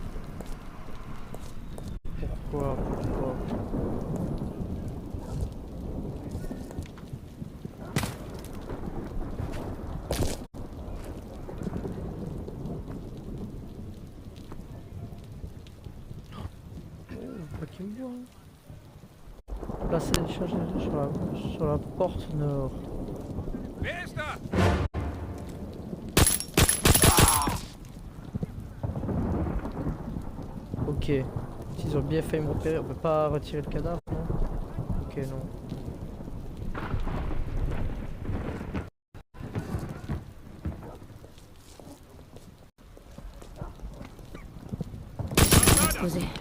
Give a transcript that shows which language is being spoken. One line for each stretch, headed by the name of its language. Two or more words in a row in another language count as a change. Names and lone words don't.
French: Pourquoi? Pas qu'il me voit. Placer les charges sur la porte nord.
German: Wer ist da?
French: Ok. S'ils ont bien fait me repérer, on peut pas retirer le cadavre, non? Ok, non. Posé.